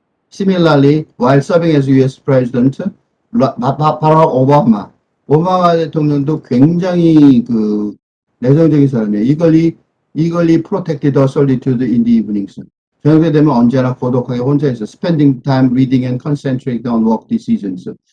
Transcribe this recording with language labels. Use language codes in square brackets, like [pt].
[en] Similarly, while serving as U.S. [ko] President, 바락 오바마 대통령도 굉장히 그 내성적인 사람이에요. [en] eagerly protected the solitude in the evenings. [ko] 저녁에 되면 언제나 고독하게 혼자 있어. [en] Spending time reading and concentrating on work decisions.